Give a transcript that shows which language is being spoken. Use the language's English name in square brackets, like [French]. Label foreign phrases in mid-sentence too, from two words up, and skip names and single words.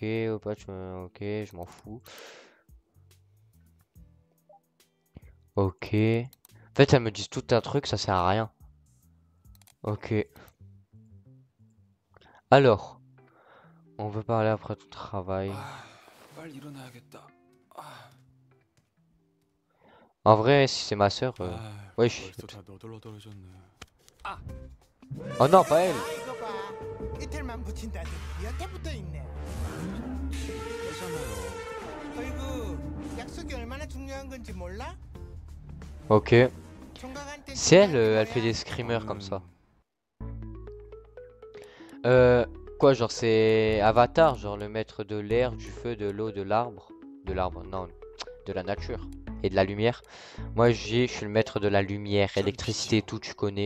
[French] Ok, je m'en fous. Ok. En fait, elles me disent tout un truc, ça sert à rien. Ok. Alors, on veut parler après ton travail. [Korean] 아, 빨리 일어나야겠다. 아, [French] En vrai, si c'est ma soeur, 아, ouais, [Korean] 벌써 다 너덜너덜해졌네. [French] Oh non, pas elle. [Korean] 아, 이거 봐. 이틀만 붙인다더니 여태 붙어 있네. 빼잖아요. 어이구, 약속이 얼마나 중요한 건지 몰라? [French] Ok. [Korean] 총각한테 [French] C'est elle, [Korean] 중요한 [French] elle fait [Korean] 거야. [French] des screamers comme ça. 음, Quoi, genre c'est Avatar, genre le maître de l'air, du feu, de l'eau, de l'arbre. De l'arbre, non, de la nature et de la lumière. Moi, je suis le maître de la lumière, électricité, tout, tu connais.